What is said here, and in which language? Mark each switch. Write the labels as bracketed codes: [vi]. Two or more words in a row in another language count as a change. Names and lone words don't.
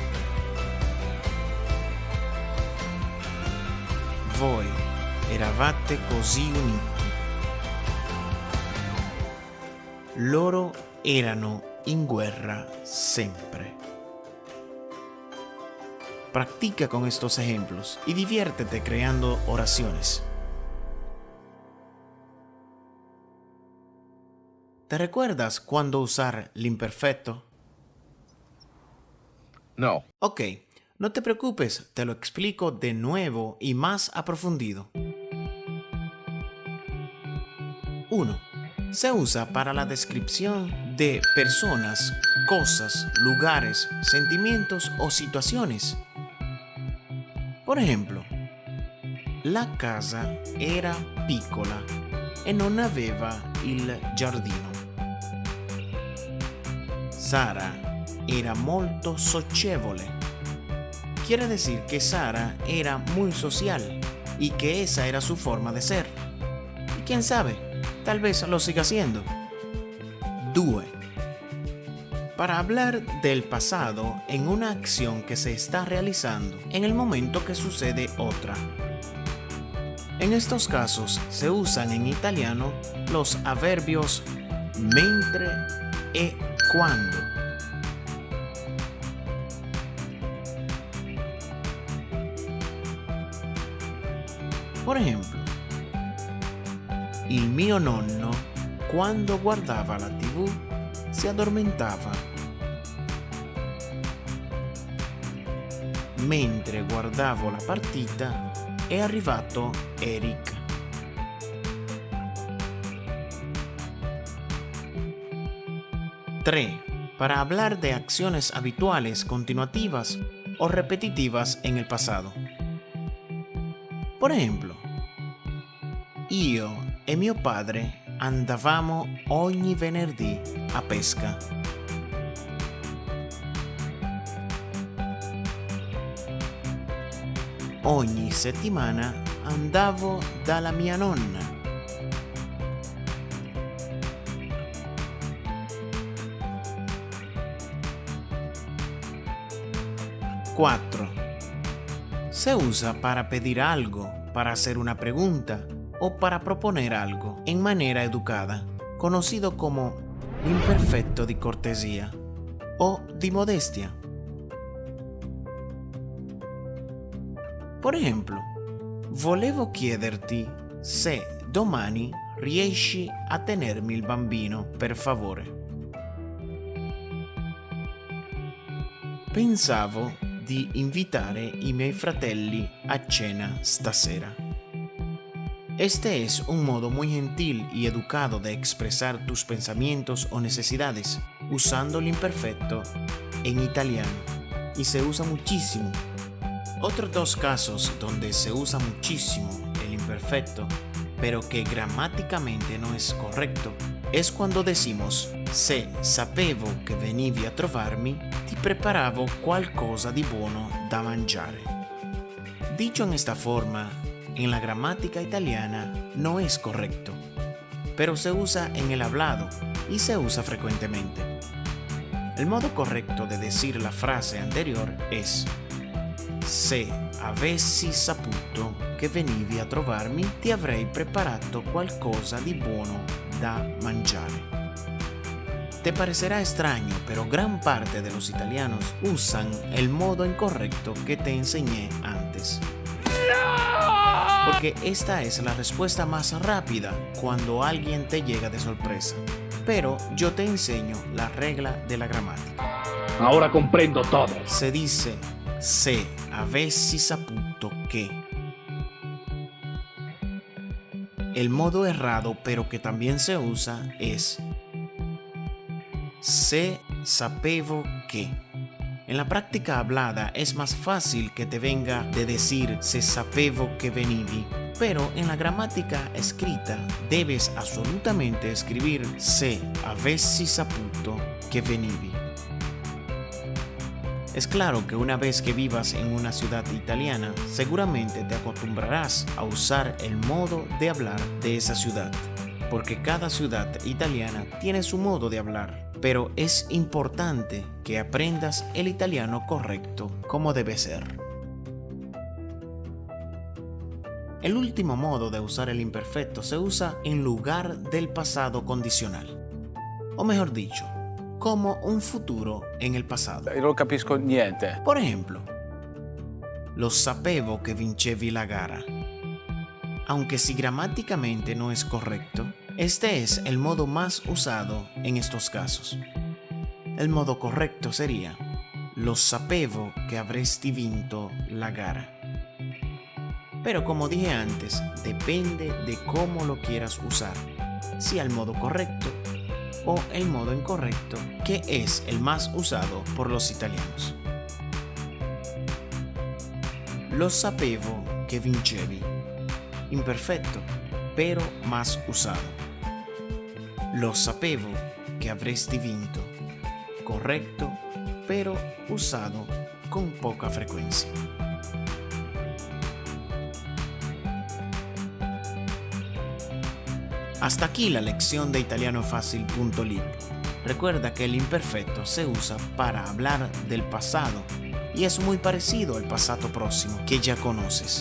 [it] Voi eravate così uniti. Loro erano in guerra sempre. [es] Practica con estos ejemplos y diviértete creando oraciones. ¿Te recuerdas cuándo usar el imperfecto? No. Ok, no te preocupes, te lo explico de nuevo y más aprofundido. 1. Se usa para la descripción de personas, cosas, lugares, sentimientos o situaciones. Por ejemplo, [it] la casa era piccola e non aveva il giardino. Sara era molto socievole. [es] Quiere decir que Sara era muy social y que esa era su forma de ser. Y quién sabe, tal vez lo siga haciendo. 2. Para hablar del pasado en una acción que se está realizando en el momento que sucede otra. En estos casos se usan en italiano los adverbios [it] mentre e quando. [es] Por ejemplo, [it] il mio nonno, quando guardava la TV, si addormentava. Mentre guardavo la partita, è arrivato Eric. [es] Tres. Para hablar de acciones habituales, continuativas o repetitivas en el pasado. [it] Por esempio, io e mio padre andavamo ogni venerdì a pesca. Ogni settimana andavo dalla mia nonna. 4. [es] Se usa para pedir algo, para hacer una pregunta o para proponer algo en manera educada, conocido como [it] l'imperfetto di cortesia o di modestia. Por esempio, volevo chiederti se domani riesci a tenermi il bambino, per favore. Pensavo di invitare i miei fratelli a cena stasera. [es] Este es un modo muy gentil y educado de expresar tus pensamientos o necesidades usando el imperfecto en italiano y se usa muchísimo. Otros dos casos donde se usa muchísimo el imperfecto, pero que gramáticamente no es correcto, es cuando decimos [it] se sapevo che venivi a trovarmi, ti preparavo qualcosa di buono da mangiare. [es] Dicho en esta forma, en la gramática italiana no es correcto, pero se usa en el hablado y se usa frecuentemente. El modo correcto de decir la frase anterior es [it] se avessi saputo che venivi a trovarmi, ti avrei preparato qualcosa di buono da mangiare. [es] Te parecerá extraño, pero gran parte de los italianos usan el modo incorrecto que te enseñé antes. Porque esta es la respuesta más rápida cuando alguien te llega de sorpresa. Pero yo te enseño la regla de la gramática. Ahora comprendo todo. Se dice [it] se avessi saputo che. [es] El modo errado, pero que también se usa, es [it] se sapevo che. [es] En la práctica hablada es más fácil que te venga de decir [it] se sapevo che venivi, [es] pero en la gramática escrita debes absolutamente escribir [it] se avessi saputo che venivi. [es] Es claro que una vez que vivas en una ciudad italiana, seguramente te acostumbrarás a usar el modo de hablar de esa ciudad, porque cada ciudad italiana tiene su modo de hablar. Pero es importante que aprendas el italiano correcto como debe ser. El último modo de usar el imperfecto se usa en lugar del pasado condicional, o mejor dicho, como un futuro en el pasado. [it] Non capisco niente. [es] Por ejemplo, [it] lo sapevo che vincevi la gara. [es] Aunque si gramáticamente no es correcto, este es el modo más usado en estos casos. El modo correcto sería: [it] lo sapevo che avresti vinto la gara. [es] Pero como dije antes, depende de cómo lo quieras usar, si al modo correcto o el modo incorrecto, que es el más usado por los italianos. [it] Lo sapevo che vincevi. Imperfetto, [es] pero más usado. [it] Lo sapevo che avresti vinto. [es] Correcto, pero usado con poca frecuencia. Hasta aquí la lección de italianofacil.ly. Recuerda que el imperfecto se usa para hablar del pasado y es muy parecido al pasado próximo que ya conoces.